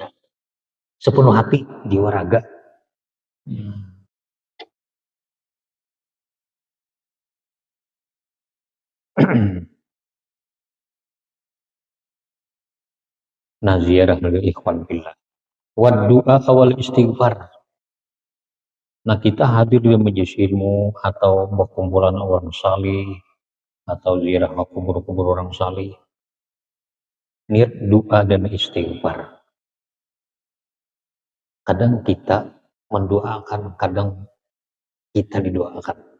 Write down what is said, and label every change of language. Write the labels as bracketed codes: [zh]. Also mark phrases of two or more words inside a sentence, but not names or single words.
[id] Sepenuh hati, jiwa raga. Nah ziarah dari [ar] إخوان في الله. والدعاء والاستغفار. [id] Nah kita hadir di majelis ilmu atau berkumpulan orang salih atau ziarah kubur-kubur orang salih. Niat doa dan istighfar. Kadang kita mendoakan, kadang kita didoakan.